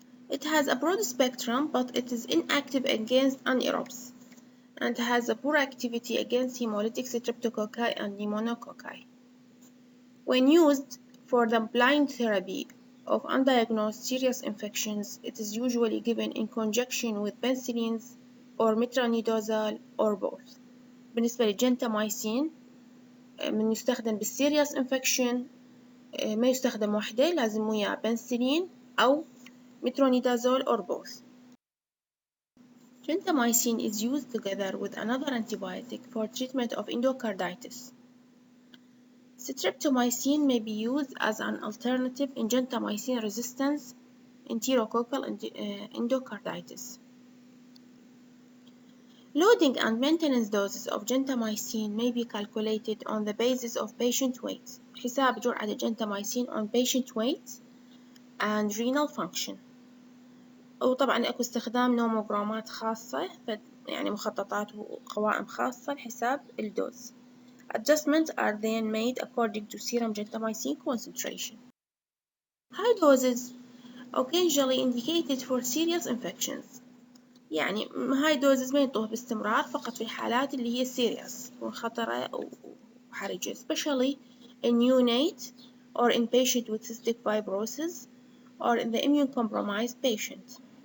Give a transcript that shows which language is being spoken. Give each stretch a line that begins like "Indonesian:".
English: It has a broad spectrum, but it is inactive against anaerobes and has a poor activity against hemolytic streptococci and pneumococci. When used for the blind therapy of undiagnosed serious infections, it is usually given in conjunction with penicillins or metronidazole or both.
Arabic: بالنسبة للجنتاميسين من يستخدم بالسيريس انفكشن ما يستخدم وحده لازم وياه بنسلين أو
English: metronidazole or both. Gentamicin is used together with another antibiotic for treatment of endocarditis. Streptomycin may be used as an alternative in gentamicin resistance enterococcal endocarditis. Loading and maintenance doses of gentamicin may be calculated on the basis of patient weight.
Arabic: حساب جرعة الجنتاميسين
English: on patient weight and renal function.
Arabic: وطبعا اكو استخدام نوموغرامات خاصة يعني مخططات وقوائم خاصة لحساب الدوز.
English: Adjustments are then made according to serum gentamicin concentration. High doses occasionally indicated for serious infections.
Arabic: يعني هاي دوزز ما ينطوه باستمرار فقط في الحالات اللي هي
English: serious
Arabic: تكون خطرة وحرجة
English: especially in neonate or in patient with cystic fibrosis or in the immune-compromised patient.